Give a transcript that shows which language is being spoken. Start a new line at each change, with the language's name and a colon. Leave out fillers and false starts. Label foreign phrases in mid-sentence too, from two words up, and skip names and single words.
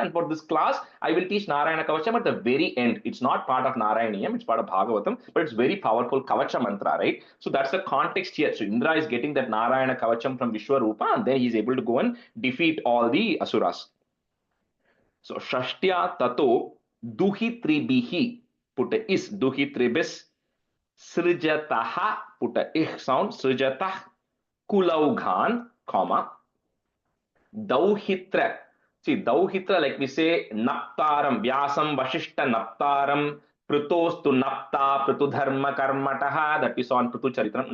English: And for this class, I will teach Narayana Kavacham at the very end. It's not part of Narayaneeyam, it's part of Bhagavatam, but it's very powerful Kavacha mantra, right? So that's the context here. So Indra is getting that Narayana Kavacham from Vishwarupa, and then he's able to go and defeat all the asuras.
Sanskrit: So षष्ट्या ततो दुहितृभिः,
English: put a is,
Sanskrit: दुहितृभिस् सृजतः,
English: put a ich sound,
Sanskrit: सृजतः कुलौघान्,
English: comma, Dauhitra. See, Dauhitra, like we say,
Sanskrit: नप्तारं व्यासं वसिष्ठ नप्तारं पृथोस्तु नप्ता पृथुधर्मा कर्मतः,
English: that we saw in Prutu Charitram.